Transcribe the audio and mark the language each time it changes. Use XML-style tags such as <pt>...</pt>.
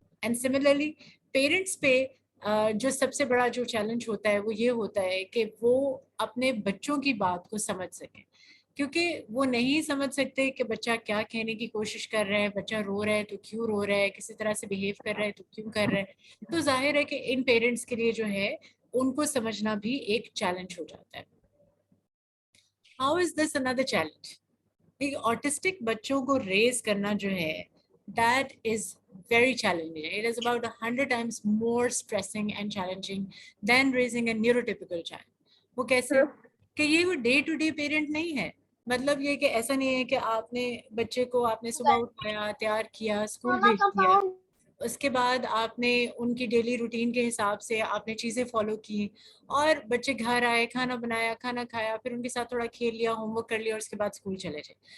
<en>and similarly</en> <ur>parents پہ جو سب سے بڑا جو چیلنج ہوتا ہے وہ یہ ہوتا ہے کہ وہ اپنے بچوں کی بات کو سمجھ سکیں، کیونکہ وہ نہیں سمجھ سکتے کہ بچہ کیا کہنے کی کوشش کر رہا ہے، بچہ رو رہا ہے تو کیوں رو رہا ہے، کسی طرح سے بیہیو کر رہا ہے تو کیوں کر رہا ہے. تو ظاہر ہے کہ ان پیرنٹس کے لیے جو ہے ان کو سمجھنا بھی ایک چیلنج ہو جاتا ہے.</ur> <en>How is this اندر challenge?</en> <ur>Autistic بچوں کو ریز کرنا جو ہے</ur> <en>that is very challenging. It is about 100 times more stressing and challenging than raising a neurotypical child.</en> <ur>وہ کیسے کہ یہ وہ ڈے ٹو ڈے پیرنٹ نہیں ہے. مطلب یہ کہ ایسا نہیں ہے کہ آپ نے بچے کو آپ نے صبح اٹھایا، تیار کیا، اسکول بھیج دیا، اس کے بعد آپ نے ان کی ڈیلی روٹین کے حساب سے آپ نے چیزیں فالو کی اور بچے گھر آئے، کھانا بنایا، کھانا کھایا، پھر ان کے ساتھ تھوڑا کھیل لیا، ہوم ورک کر لیا اور اس کے بعد اسکول چلے جائے.</ur>